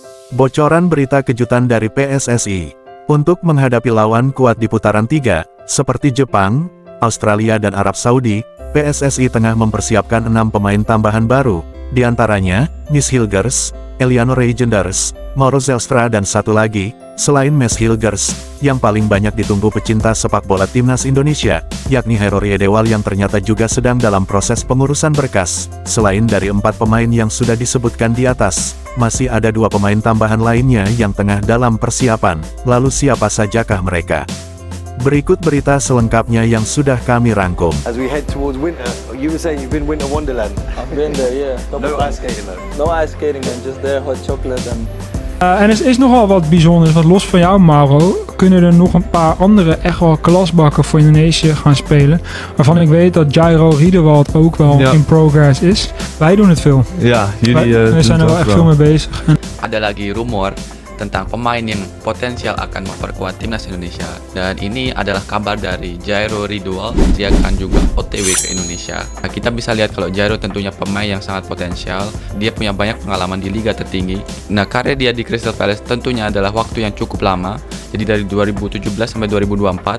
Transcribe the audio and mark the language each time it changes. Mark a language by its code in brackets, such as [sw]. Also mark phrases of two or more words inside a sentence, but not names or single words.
[id] Bocoran berita kejutan dari PSSI. Untuk menghadapi lawan kuat di putaran 3, seperti Jepang, Australia dan Arab Saudi, PSSI tengah mempersiapkan 6 pemain tambahan baru, di antaranya, Nis Hilgers, Eliano Reijenders, Mauro Zelstra dan satu lagi, selain Mes Hilgers, yang paling banyak ditunggu pecinta sepak bola timnas Indonesia, yakni Hairo Riedewal yang ternyata juga sedang dalam proses pengurusan berkas. Selain dari 4 pemain yang sudah disebutkan di atas, masih ada 2 pemain tambahan lainnya yang tengah dalam persiapan. Lalu siapa sajakah mereka? Berikut berita selengkapnya yang sudah kami rangkum. [en] As we head towards winter, you were saying you've been winter wonderland. I've been there, yeah. No ice skating though. No ice skating, man. Just there, hot chocolate and... [nl] En er is nogal wat bijzonders, want los van jou Mauro, kunnen er nog een paar andere echt wel klasbakken voor Indonesië gaan spelen. Waarvan ik weet dat Jairo Riedewald ook wel [en] in progress [nl] is. Wij doen het veel. Ja, jullie we zijn er wel echt veel mee bezig. [id] Ada lagi rumor tentang pemain yang potensial akan memperkuat timnas Indonesia, dan ini adalah kabar dari Jairo Riedewald. Dia akan juga OTW ke Indonesia. Nah, kita bisa lihat kalau Jairo tentunya pemain yang sangat potensial. Dia punya banyak pengalaman di liga tertinggi. Nah, karir dia di Crystal Palace tentunya adalah waktu yang cukup lama, jadi dari 2017 sampai 2024.